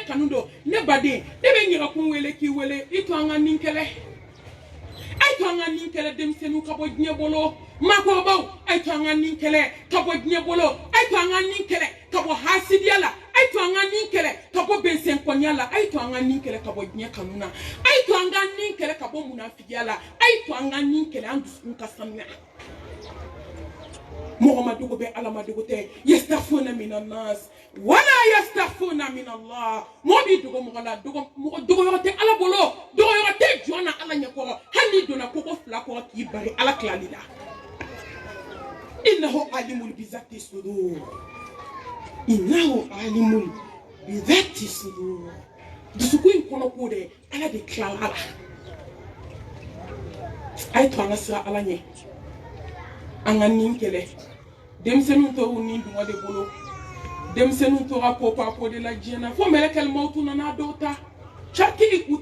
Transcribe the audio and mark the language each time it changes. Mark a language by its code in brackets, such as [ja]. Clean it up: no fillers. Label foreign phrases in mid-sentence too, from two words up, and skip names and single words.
[bm] kanu don ne baden ne bɛ ɲɛgɛkun wele k'i wele i to an ka nin kɛlɛ a ye to an ka nin kɛlɛ denmisɛnninw ka bɔ diɲɛ bolo maakɔrɔbaw a ye to an ka nin kɛlɛ ka bɔ diɲɛ bolo a ye to an ka nin kɛlɛ ka bɔ hasidiya la a ye to an ka nin kɛlɛ ka bɔ bɛnsɛnkɔniya la a ye to an ka nin kɛlɛ ka bɔ diɲɛ kanu na a ye to an ka nin kɛlɛ ka bɔ munafigiya la a ye to an ka nin kɛlɛ an dusukun ka sanuya mɔgɔ ma dogo bɛ ala ma dogo tɛ [ar] يستخفون من الناس ولا يستخفون من الله [bm] mɔgɔ b'i dogo mɔgɔ la dogoyɔrɔ tɛ ala bolo dogoyɔrɔ tɛ jɔn na ala ɲɛkɔrɔ hali n'i donna koko fila kɔrɔ k'i bari ala tilali la [ar] إنه عليم بذات الصدور إنه عليم بذات الصدور [bm] dusukun in kɔnɔ ko dɛ ala de tilala la a ye to an ka sira ala ɲɛ an ka nin kɛlɛ denmisɛnninw tora nin dungɔ de bolo denmisɛnninw tora popo de la diɲɛ na fo [ar] ملك الموت [bm] nana dɔw ta caki u